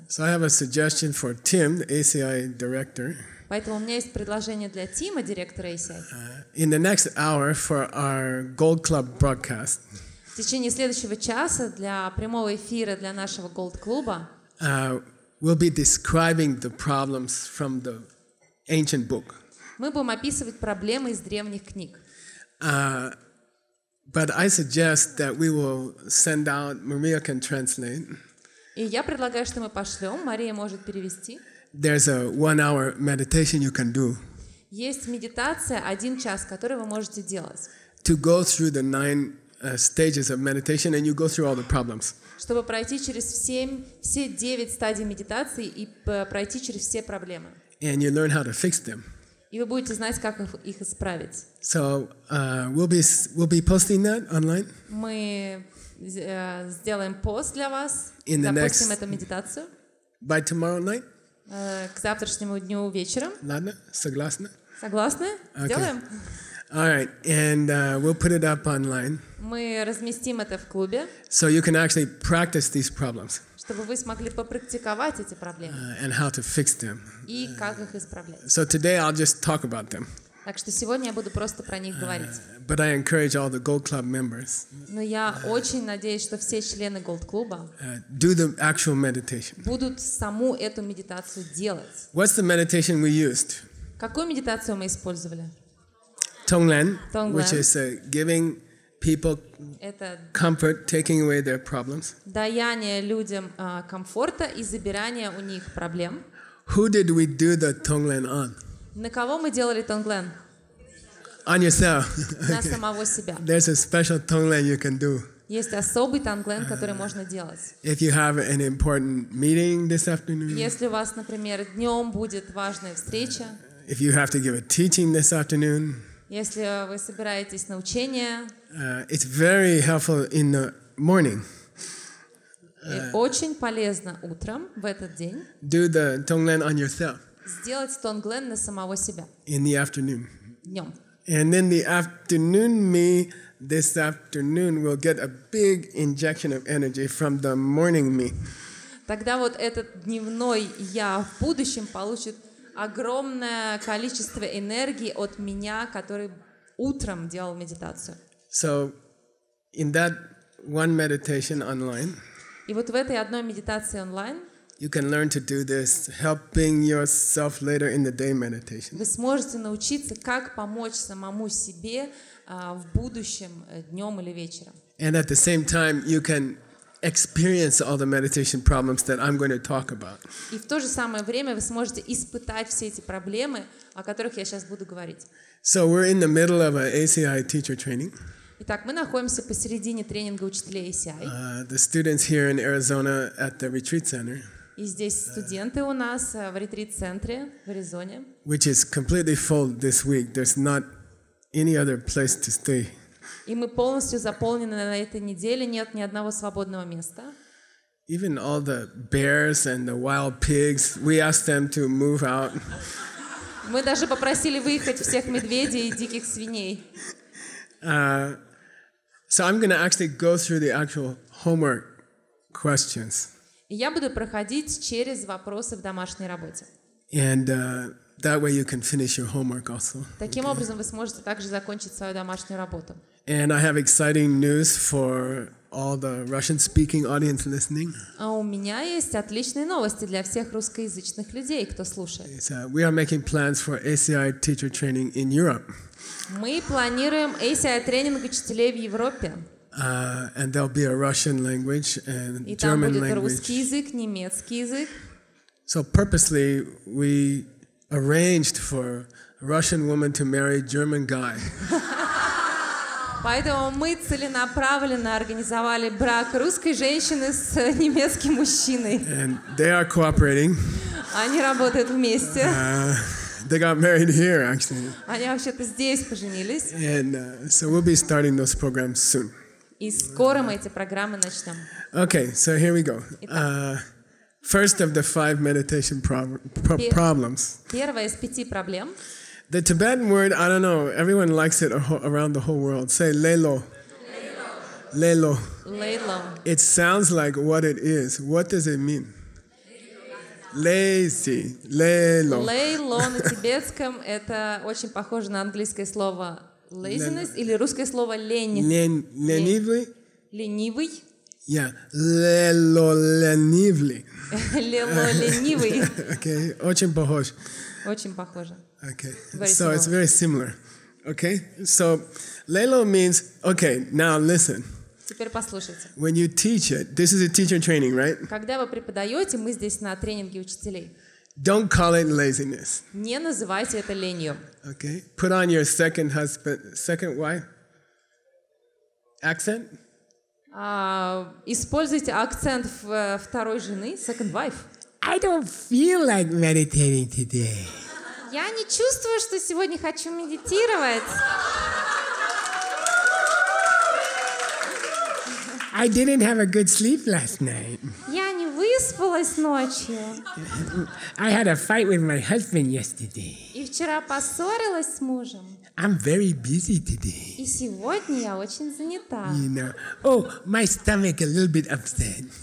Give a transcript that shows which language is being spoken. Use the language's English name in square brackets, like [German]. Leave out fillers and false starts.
[English] So I have a suggestion for Tim, the ACI director. [Russian] Поэтому у меня есть предложение для Тима, директора ACI. [English] In the next hour for our Gold Club broadcast. [Russian] В течение следующего часа для прямого эфира для нашего Gold клуба [English] we'll be describing the problems from the ancient book. [Russian] Мы будем описывать проблемы из древних книг. [English] But I suggest that we will send out, Maria can translate. [Russian] И я предлагаю, что мы пошлем, Мария может перевести. [English] There's a 1 hour meditation you can do. [Russian] Есть медитация 1 час, которую вы можете делать. [English] To go through the 9 stages of meditation and you go through all the problems. [Russian] Чтобы пройти через все 9 стадий медитации и пройти через все проблемы. [English] And you learn how to fix them. [Russian] И вы будете знать, как их исправить. [English] So we'll be posting that online. [Russian] Мы сделаем пост для вас, запустим эту медитацию. [English] By tomorrow night. [Russian] К завтрашнему дню вечером. Ладно, согласны? Согласны? Сделаем. [English] All right, and we'll put it up online. [Russian] Мы разместим это в клубе. [English] So you can actually practice these problems. [Russian] Чтобы вы смогли попрактиковать эти проблемы. [English] And how to fix them. [Russian] И как их исправлять. [English] So today I'll just talk about them. [Russian] Так что сегодня я буду просто про них говорить. [English] But I encourage all the Gold Club members [Russian] Но я очень надеюсь, что все члены Голд-клуба [English] do the actual meditation. [Russian] будут саму эту медитацию делать. [English] What's the meditation we used? [Russian] Какую медитацию мы использовали? [English] Tonglen, [Russian] Tonglen. [English] which is giving people [Russian] Это [English] comfort, taking away their problems. [Russian] даяние людям комфорта и забирание у них проблем. [English] Who did we do the Tonglen on? [Russian] На кого мы делали Тонглен? [English] On yourself. [Russian] На самого себя. [English] There's a special Tonglen you can do. [Russian] Есть особый Тонглен, который можно делать. [English] If you have an important meeting this afternoon, [Russian] Если у вас, например, днем будет важная встреча, [English] if you have to give a teaching this afternoon, [Russian] если вы собираетесь на учение, [English] it's very helpful in the morning. [Russian] и очень полезно утром в этот день [English] Do the Tonglen on yourself [Russian] сделать Тонглен на самого себя [English] in the afternoon. [Russian] днем. [English] And then the afternoon me this afternoon will get a big injection of energy from the morning me. [Russian] Тогда вот этот дневной я в будущем получит огромное количество энергии от меня, который утром делал медитацию. [English] So in that one meditation online, [Russian] И вот в этой одной медитации онлайн [English] you can learn to do this, helping yourself later in the day meditation. [Russian] вы сможете научиться, как помочь самому себе в будущем, днем или вечером. [English] And at the same time, you can experience all the meditation problems that I'm going to talk about. [Russian] И в то же самое время вы сможете испытать все эти проблемы, о которых я сейчас буду говорить. [English] So we're in the middle of an ACI teacher training. [Russian] Итак, мы находимся посередине тренинга учителей ACI. [English] The students here in Arizona at the retreat center, [Russian] И здесь студенты у нас в ретрит-центре в Аризоне, [English] which is completely full this week. There's not any other place to stay. [Russian] и мы полностью заполнены на этой неделе, нет ни одного свободного места. [English] Even all the bears and the wild pigs, we asked them to move out. [Russian] Мы даже попросили выехать всех медведей и диких свиней. [English] So I'm going to actually go through the actual homework questions. [Russian] И я буду проходить через вопросы в домашней работе. [English] And that way you can finish your homework also. [Russian] Таким образом, вы сможете также закончить свою домашнюю работу. [English] And I have exciting news for all the Russian-speaking audience listening. [Russian] А у меня есть отличные новости для всех русскоязычных людей, кто слушает. [English] We are making plans for ACI teacher training in Europe. [Russian] Мы планируем ACI тренинг учителей в Европе. [English] And there'll be a Russian language and [Russian] И там [English] German [Russian] будет [English] language. [Russian] русский язык, немецкий язык. [English] So purposely we arranged for a Russian woman to marry a German guy. [Russian] Поэтому мы целенаправленно организовали брак русской женщины с немецким мужчиной. [English] And they are cooperating. [Russian] Они работают вместе. [English] They got married here, actually. [Russian] Они вообще-то здесь поженились. [English] And so we'll be starting those programs soon. [Russian] И скоро мы эти программы начнем. [English] Okay, so here we go. First of the 5 meditation problems. [Russian] Первая из 5 проблем. [English] The Tibetan word, I don't know, everyone likes it around the whole world. Say lelo. Lelo. [Russian] Лейло. [English] It sounds like what it is. What does it mean? Lazy. Lelo. [Russian] Лейло на тибетском это очень похоже на английское слово laziness или русское слово лень. [English] Lenively? [Russian] Ленивый. [English] Yeah. Lelo lenively. [Russian] Лело ленивый. Okay. Очень похож. Очень похоже. [English] Okay. Very So it's similar. very similar. Okay. So lelo means, okay, now listen. [Russian] Теперь послушайте. [English] When you teach it, this is a teacher training, right? [Russian] Когда вы преподаете, мы здесь на тренинге учителей. [English] Don't call it laziness. [Russian] Не называйте это ленью. [English] Okay. Put on your second wife accent. [Russian] Используйте акцент второй жены, [English] second wife. I don't feel like meditating today. [Russian] Я не чувствую, что сегодня хочу медитировать. [English] I didn't have a good sleep last night. [Russian] Я не выспалась ночью. [English] I had a fight with my husband yesterday. [Russian] И вчера поссорилась с мужем. [English] I'm very busy today. [Russian] И сегодня я очень занята. [English] You know. Oh, my stomach a little bit upset.